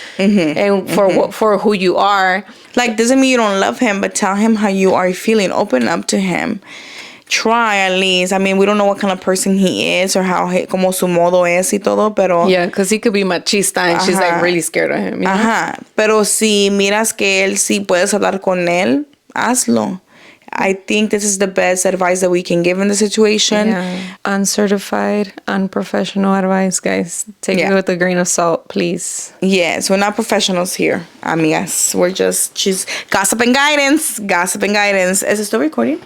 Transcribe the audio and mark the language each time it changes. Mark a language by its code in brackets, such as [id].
[en] And for who you are. Like, doesn't mean you don't love him, but tell him how you are feeling. Open up to him. Try at least. I mean, we don't know what kind of person he is or [es] como su modo es y todo, pero... [en] Yeah, because he could be machista and she's like really scared of him. You know? [es] Pero si miras que él sí puedes hablar con él, hazlo. [en] I think this is the best advice that we can give in the situation. Yeah. Uncertified, unprofessional advice, guys. Take it with a grain of salt, please. Yes, we're not professionals here, amigas. We're just gossip and guidance. Gossip and guidance. Is it still recording?